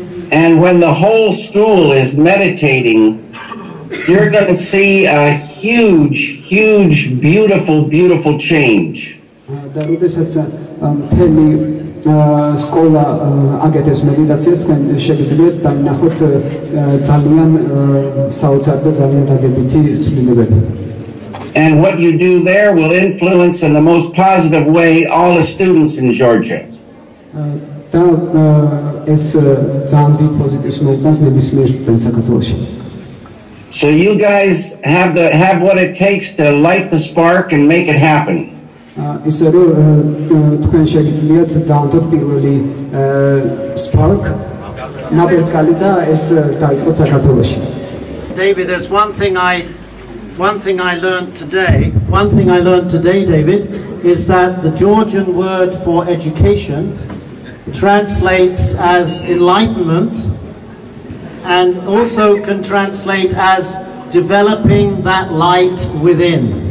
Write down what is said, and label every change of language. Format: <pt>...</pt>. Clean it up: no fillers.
<en>And when the whole school is meditating, you're going to see a huge, beautiful change.</en> <ka>და როდესაც მთელი სკოლა აკეთებს მედიტაციას, თქვენ შეგიძლიათ დაინახოთ ძალიან საოცარ და ძალიან დადებითი ცვლილებები.</ka> <en>And what you do there will influence in the most positive way all the students in Georgia.</en> <ka>და ეს ძალიან დიდ პოზიტივს მოუტანს ნებისმიერ სტუდენტს საქართველოში.</ka> <en>So you guys have what it takes to light the spark and make it happen.</en> <ka>ისე რომ თქვენ შეგიძლიათ დაანთოთ პირველი spark ნაბერწკალი და ეს დაიწყოთ საქართველოში.</ka> <en>David, there's one thing I learned today. One thing I learned today, David, is that the Georgian word for education translates as enlightenment and also can translate as developing that light within.</en>